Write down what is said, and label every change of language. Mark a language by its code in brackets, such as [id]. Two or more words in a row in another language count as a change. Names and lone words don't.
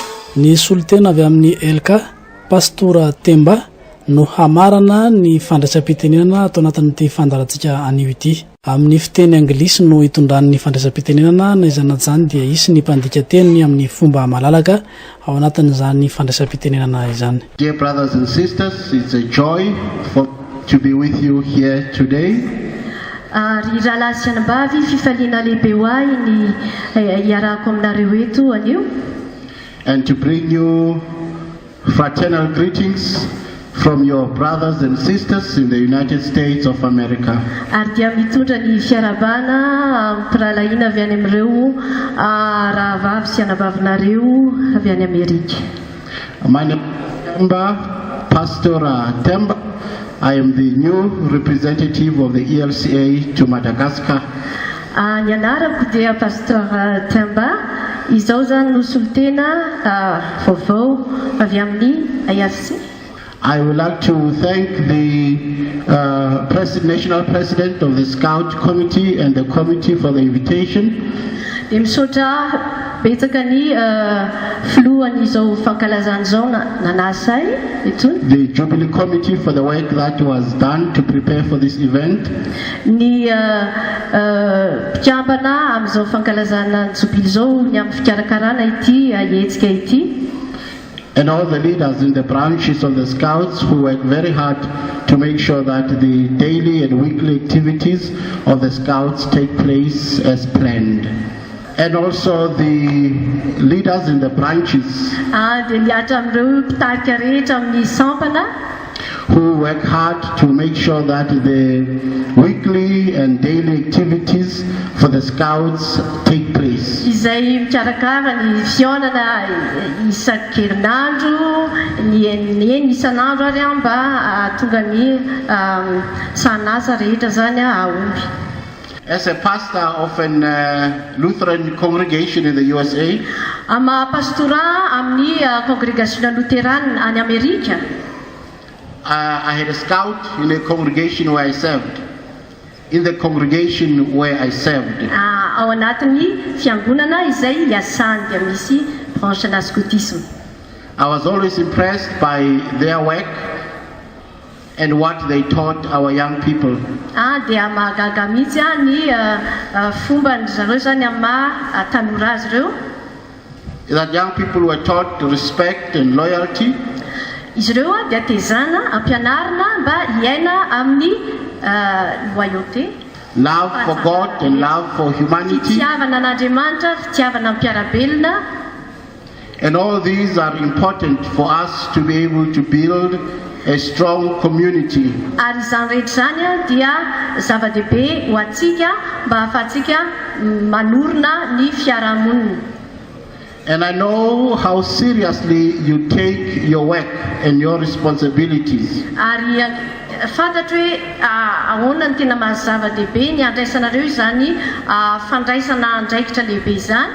[mg] ny solotena avy amin'ny Elka Pastora Temba no hamarana ny fandraisam-pitenenana ato anatin'ity fandarantsika anio ity. Amin'ny fiteny anglisy no itondran'ny fandraisam-pitenenana na izany zany dia isy ny mpandika teny amin'ny fomba malalaka ao anatin'izany fandraisam-pitenenana izany. [en] Dear brothers and sisters, it's a joy to be with you here today. [mg] Ry rahalahy sy anambavy, fifaliana lehibe ho ahy ny iarako aminareo eto anio. [en] And to bring you fraternal greetings from your brothers and sisters in the United States of America. [mg] Ary dia mitondra ny fiarabana mpiralaina avy any amin'ireo rahavavy sy anabavinareo avy any Amerika. [en] My name is Temba, Pastor Temba. I am the new representative of the ELCA to Madagascar. [mg] Ny anarako dia Pastor Temba, izao zany no solotena vaovao avy amin'ny IRC. [en] I would like to thank the National President of the Scout Committee and the Committee for the invitation. [mg] Dia misaotra betsaka ny filohan'izao fankalazana izao nanasay itony. [en] The Jubilee Committee for the work that was done to prepare for this event. [mg] Ny mpikambana amin'izao fankalazana Jubilee izao ny amin'ny fikarakarana ity ahetsika ity. [en] And all the leaders in the branches of the Scouts who work very hard to make sure that the daily and weekly activities of the Scouts take place as planned. And also the leaders in the branches who work hard to make sure that the weekly and daily activities for the Scouts take place. [mg] Izay mikarakara ny fiaonana isan-kerinandro, ny isan'andro ary mba tonga ny sanasa rehetra zany aomby. [en] As a pastor of an Lutheran congregation in the USA, [mg] pastora amin'ny [en] congregation Lutheran [mg] any Amerika. [en] I had a scout in a congregation where I served. In the congregation where I served. [mg] Ao anatin'ny fiangonana izay iasany dia misy branche-na scoutisme. [en] I was always impressed by their work and what they taught our young people. [mg] Dia mahagaga mihitsy ny fomba zareo zany amin'ny tanora azy ireo. [en] That young people were taught respect and loyalty. [mg] Izy ireo dia tezana ampianarina mba hiaina amin'ny loyauté. [en] Love for God and love for humanity. [mg] Fitiavana an'Andriamanitra, fitiavana ampiarabelona. [en] And all these are important for us to be able to build a strong community. [mg] Ary izany rehetra zany dia zava-dehibe ho antsika mba ahafahantsika manorina ny fiarahamonina. [en] And I know how seriously you take your work and your responsibilities. [mg] Ary fantatro hoe ahoana ny tena mahazava-dehibe ny andraisanareo izany fandraisana andraikitra lehibe izany.